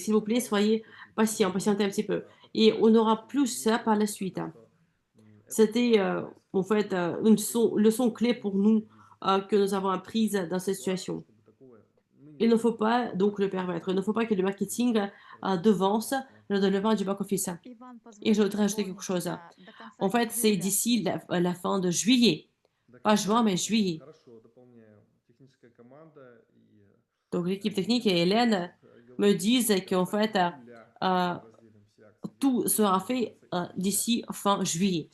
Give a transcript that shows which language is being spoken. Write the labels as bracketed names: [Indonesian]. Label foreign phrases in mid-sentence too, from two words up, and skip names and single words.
[French] S'il vous plaît, soyez patient, patientez un petit peu. Et on aura plus ça par la suite. C'était en fait une leçon clé pour nous que nous avons apprise dans cette situation. Il ne faut pas donc le permettre. Il ne faut pas que le marketing devance le développement du back-office. [Russian] Иван, [French] Et je [Russian] позволь [French] voudrais ajouter quelque chose. [Russian] дополнить, до конца [French] En fait, c'est [Russian] июля. [French] d'ici la fin de juillet. Pas juin, mais juillet. Donc l'équipe technique et Hélène me disent qu'en fait, euh, tout sera fait d'ici fin juillet.